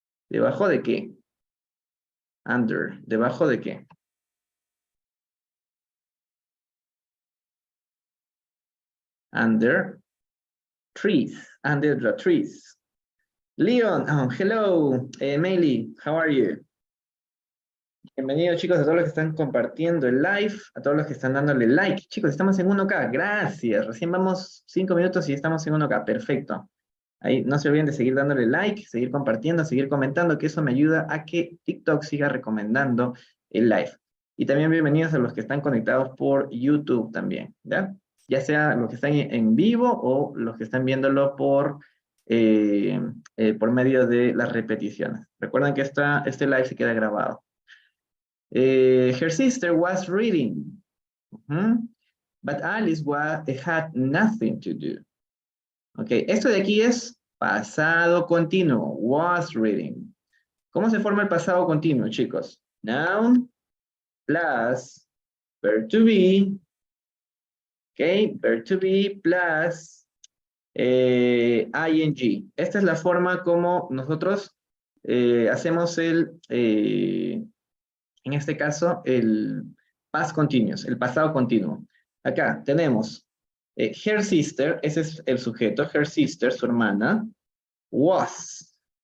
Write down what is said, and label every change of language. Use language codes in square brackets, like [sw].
[es] ¿Debajo de qué? Under, ¿debajo de qué? [en] Under trees, under the trees. Leon, hello, Meili, how are you? [es] Bienvenidos, chicos, a todos los que están compartiendo el live, a todos los que están dándole like. Chicos, estamos en 1K, gracias. Recién vamos 5 minutos y estamos en 1K, perfecto. Ahí no se olviden de seguir dándole like, seguir compartiendo, seguir comentando, que eso me ayuda a que TikTok siga recomendando el live. Y también bienvenidos a los que están conectados por YouTube también, ¿ya? Ya sea los que están en vivo o los que están viéndolo por medio de las repeticiones. Recuerden que este live se queda grabado. [en] Her sister was reading, but Alice had nothing to do. [es] Ok, esto de aquí es pasado continuo, [en] was reading. [es] ¿Cómo se forma el pasado continuo, chicos? [en] Noun plus verb to be, ok, verb to be plus ing. [es] Esta es la forma como nosotros hacemos en este caso, el past continuous, el pasado continuo. Acá tenemos [en] her sister, [es] ese es el sujeto, her sister, su hermana, was.